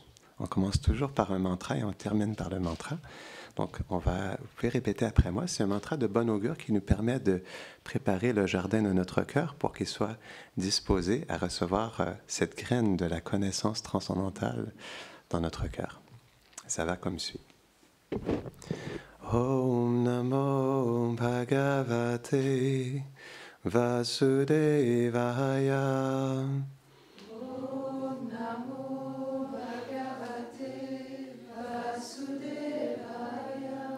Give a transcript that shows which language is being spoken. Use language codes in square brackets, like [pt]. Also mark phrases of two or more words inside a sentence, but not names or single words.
[fr] On commence toujours par un mantra et on termine par le mantra. Donc, vous pouvez répéter après moi. C'est un mantra de bon augure qui nous permet de préparer le jardin de notre cœur pour qu'il soit disposé à recevoir cette graine de la connaissance transcendantale dans notre cœur. Ça va comme suit. [sa] ॐ नमो भगवते वासुदेवाय. ॐ नमो भगवते वासुदेवाय.